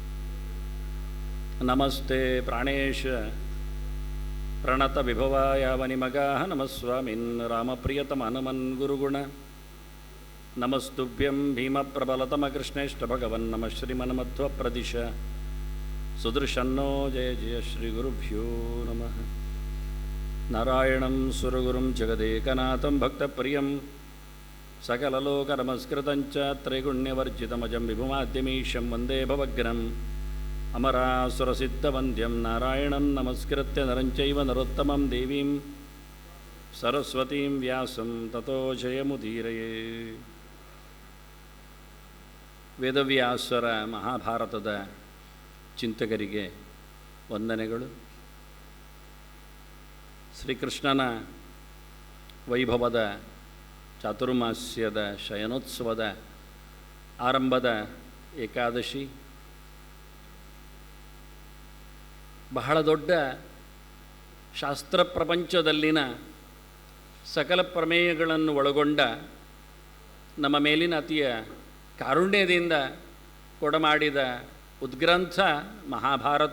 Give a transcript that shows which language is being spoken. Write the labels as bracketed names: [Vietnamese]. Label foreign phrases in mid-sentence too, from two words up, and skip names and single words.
[Sanskrit] ನಮಸ್ತೆ ಪ್ರಾಣೇಶ ಪ್ರಣತ ವಿಭವಾಯ ವನಿಮಗಾಃ ನಮಸ್ವಾಮಿನ್ ರಾಮಪ್ರಿಯತಮ ಹನುಮನ್ ಗುರುಗುಣ ನಮಸ್ತುಭ್ಯಂ ಭೀಮಪ್ರಬಲತಮ ಕೃಷ್ಣೇಷ್ಟ ಭಗವನ್ ನಮಃ ಶ್ರೀಮನ್ಮಧ್ವ ಪ್ರದಿಶ ಸುದೃಶನ್ನೋ ಜಯ ಜಯ ಶ್ರೀ ಗುರುಭ್ಯೋ ನಮಃ. ನಾರಾಯಣಂ ಸುರಗುರುಂ ಜಗದೇಕನಾಥಂ ಭಕ್ತಪ್ರಿಯಂ ಸಕಲಲೋಕನಮಸ್ಕೃತಂಚ ತ್ರೈಗುಣ್ಯವರ್ಜಿತಮಜಂ ವಿಭುಮಾದ್ಯಮೀಶಂ ವಂದೇ ಭವಗ್ರಂ ಅಮರಾಸುರಸಿದ್ಧವಂದ್ಯಂ ನಾರಾಯಣಂ ನಮಸ್ಕೃತ್ಯ ನರಂಚೈವ ನರೋತ್ತಮಂ ದೇವೀಂ ಸರಸ್ವತೀಂ ವ್ಯಾಸಂ ತತೋ ಜಯಮುದೀರಯೇ. [Kannada] ವೇದವ್ಯಾಸರ ಮಹಾಭಾರತದ ಚಿಂತಕರಿಗೆ ವಂದನೆಗಳು. ಶ್ರೀಕೃಷ್ಣನ ವೈಭವದ ಚಾತುರ್ಮಾಸ್ಯದ ಶಯನೋತ್ಸವದ ಆರಂಭದ ಏಕಾದಶಿ ಬಹಳ ದೊಡ್ಡ ಶಾಸ್ತ್ರ ಪ್ರಪಂಚದಲ್ಲಿನ ಸಕಲ ಪ್ರಮೇಯಗಳನ್ನು ಒಳಗೊಂಡ ನಮ್ಮ ಮೇಲಿನ ಅತಿಯ ಕಾರುಣ್ಯದಿಂದ ಕೊಡಮಾಡಿದ ಉದ್ಗ್ರಂಥ ಮಹಾಭಾರತ.